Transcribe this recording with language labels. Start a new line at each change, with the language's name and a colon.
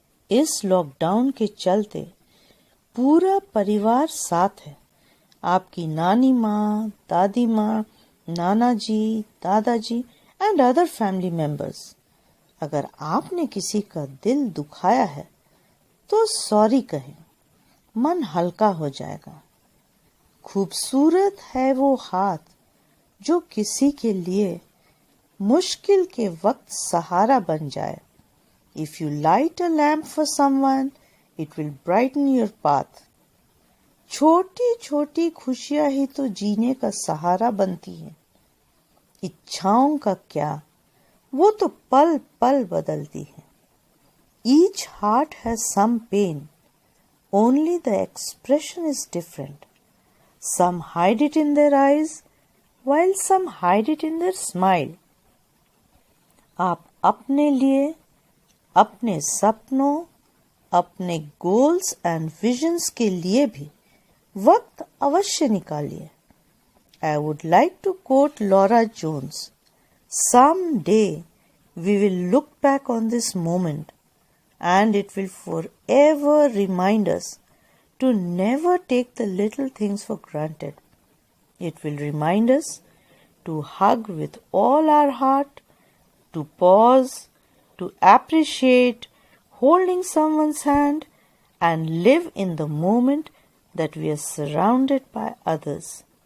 Hindi: इस लॉकडाउन के चलते पूरा परिवार साथ है। आपकी नानी माँ, दादी माँ, नाना जी, दादाजी
English: And other family members.
Hindi: अगर आपने किसी का दिल दुखाया है तो सॉरी कहें, मन हल्का हो जाएगा। खूबसूरत है वो हाथ जो किसी के लिए मुश्किल के वक्त सहारा बन जाए।
English: If you light a lamp for someone, it will brighten your path.
Hindi: छोटी छोटी खुशियां ही तो जीने का सहारा बनती हैं। इच्छाओं का क्या, वो तो पल पल बदलती हैं।
English: Each heart has some pain, only the expression is different. Some hide it in their eyes, while some hide it in their smile.
Hindi: आप अपने लिए, अपने सपनों, अपने
English: goals and visions
Hindi: के लिए भी वक्त अवश्य निकालिए।
English: I would like to quote Laura Jones. Someday we will look back on this moment and it will forever remind us to never take the little things for granted. It will remind us to hug with all our heart, to pause, to appreciate holding someone's hand and live in the moment that we are surrounded by others.